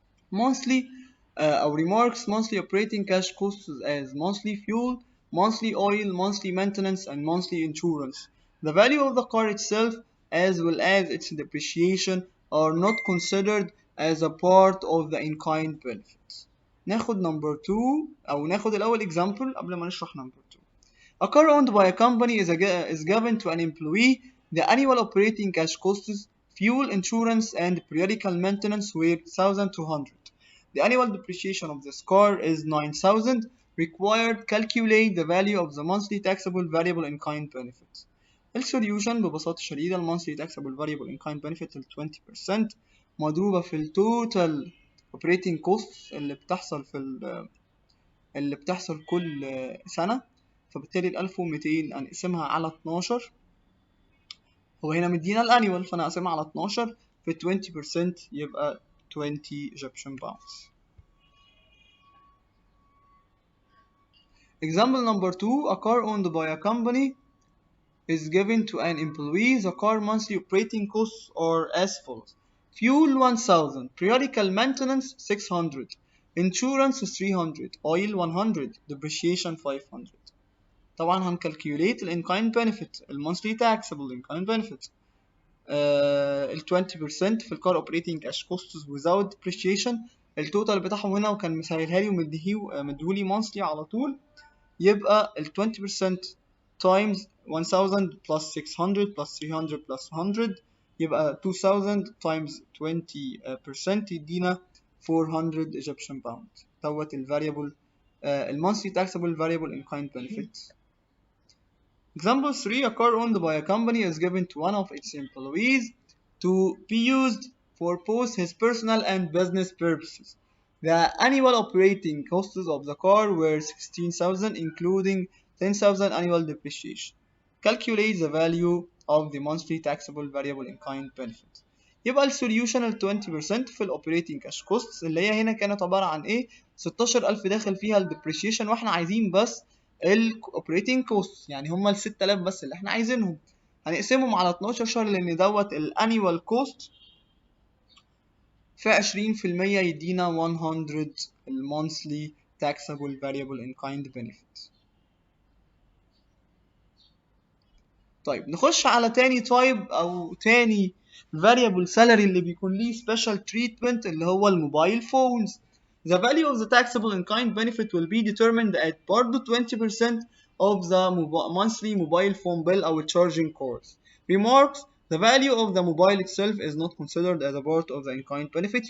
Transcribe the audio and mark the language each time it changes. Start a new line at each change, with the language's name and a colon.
English: monthly او remarks monthly operating cash costs as monthly fuel, monthly oil, monthly maintenance and monthly insurance. The value of the car itself as well as its depreciation are not considered as a part of the in-kind benefits.
Arabic: ناخد number 2 او ناخد الاول example قبل ما نشرح number 2.
English: A car owned by a company is given to an employee. The annual operating cash costs, fuel, insurance, and periodical maintenance were 1,200. The annual depreciation of this car is 9,000. Required calculate the value of the monthly taxable variable in kind benefit.
Arabic: السوليوشن ببساطة شديدة المونثلي taxable variable in kind benefit ال 20% مضروبة في التوتال operating costs اللي بتحصل كل سنة، فبالتالي ال 1200 هنقسمها على 12. هو هنا مدينا الانيوال فانا هقسمها على 12 في 20% يبقى 20 Egyptian pounds.
English: Example number 2. A car owned by a company is given to an employee. The car monthly operating costs are as follows: fuel 1000, periodical maintenance 600, insurance 300, oil 100, depreciation 500. طبعا هنكالكيوليت ال in-kind benefit المونثلي taxable in-kind benefit ال 20% في الكار operating cash costs without depreciation.
Arabic: التوتال بتاعهم هنا وكان مسهلها لي ومديهولي monthly على طول، يبقى ال 20%
English: times 1000 plus 600 plus 300 plus 100
Arabic: يبقى 2000 times 20% يدينا 400 Egyptian pounds.
English: دوت ال variable المونثلي taxable variable in kind benefit. Example 3. A car owned by a company is given to one of its employees to be used for both his personal and business purposes. The annual operating costs of the car were 16,000 including 10,000 annual depreciation. Calculate the value of the monthly taxable variable in kind benefit.
Arabic: يبقى السوليوشن ال 20% في الاوبريتنج كاش كوستس اللي هي هنا كانت عباره عن ايه؟ 16,000 داخل فيها الديبريشيشن واحنا عايزين بس الاوبريتنج كوست، يعني هم ال 6,000 بس اللي احنا عايزينهم. هنقسمهم على 12 شهر لان دوت الانيوال كوست في 20% يدينا 100 المونثلي taxable variable in kind benefit. طيب نخش على تاني تايب او تاني variable salary اللي بيكون ليه special treatment اللي هو الموبايل phones.
English: The value of the taxable in kind benefit will be determined at برضه 20% of the monthly mobile phone bill or charging cost. Remarks: the value of the mobile itself is not considered as a part of the in kind benefit.